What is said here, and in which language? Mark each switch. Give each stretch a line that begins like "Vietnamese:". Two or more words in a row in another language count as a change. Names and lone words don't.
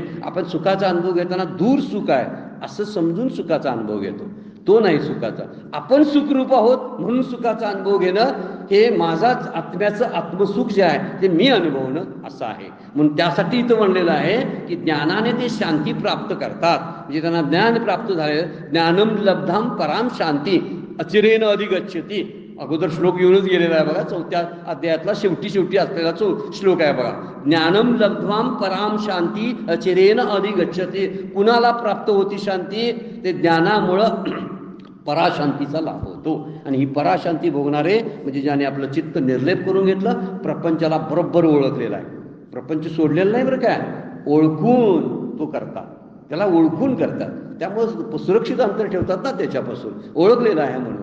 Marathi: आपण सुखाचा अनुभव घेताना दूर सुख आहे असं समजून सुखाचा अनुभव घेतो, तो नाही सुखाचा. आपण सुखरूप आहोत म्हणून सुखाचा अनुभव घेणं, हे माझाच आत्म्याचं आत्मसुख जे आहे ते मी अनुभवणं असं आहे. म्हणून त्यासाठी इथं म्हणलेलं आहे की ज्ञानाने ते शांती प्राप्त करतात, म्हणजे त्यांना ज्ञान प्राप्त झाले.
Sanskrit: ज्ञानम लब्धाम पराम शांती अचिरेन अधिगच्छति.
Marathi: अगोदर श्लोक येऊनच गेलेला आहे बघा, 4थ्या अध्यायातला शेवटी असलेला श्लोक आहे बघा.
Sanskrit: ज्ञानम लब्ध्वाम पराम शांती अचिरेन अधिगच्छति.
Marathi: कुणाला प्राप्त होती शांती, ते ज्ञानामुळं पराशांतीचा लाभ होतो. आणि ही पराशांती भोगणारे म्हणजे ज्याने आपलं चित्त निर्लेप करून घेतलं, प्रपंचाला बरोबर ओळखलेला आहे, प्रपंच सोडलेला नाही बरं काय, ओळखून तो करतात, त्याला ओळखून करतात, त्यामुळं सुरक्षित अंतर ठेवतात ना त्याच्यापासून, ओळखलेलं आहे म्हणून.